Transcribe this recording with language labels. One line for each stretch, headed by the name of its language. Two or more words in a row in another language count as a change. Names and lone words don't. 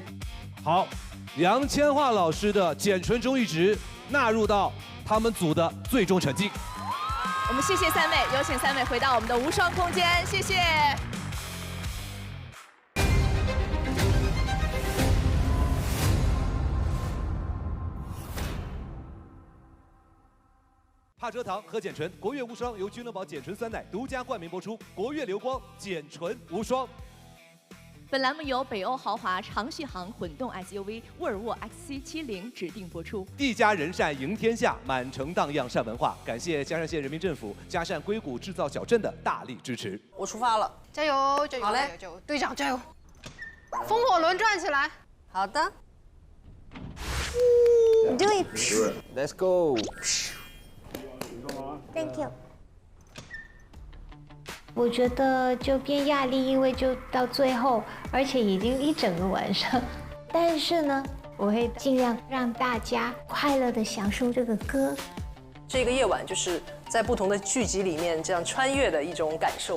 Chinese: 好，楊千嬅老師的簡純中藝值納入到他們組的最終成績。我們謝謝3位，有請3位回到我們的無雙空間，謝謝。帕遮糖和简醇，国悦无双由君乐宝简醇酸奶独家冠名播出，国悦流光简醇无双。本栏目由北欧豪华长续航混动 SUV 沃尔沃 XC70指定播出。一家人善赢天下，满城荡漾善文化。感谢嘉善县人民政府嘉善硅谷制造小镇的大力支持。我出发了，加油，加油，好嘞，加油，队长加油！风火轮转起来。好的。
English: Do it. Let's go. Thank you.
Chinese: 我觉得就变压力，因为就到最后，而且已经一整个晚上。但是呢，我会尽量让大家快乐的享受这个歌。这个夜晚就是在不同的剧集里面这样穿越的一种感受。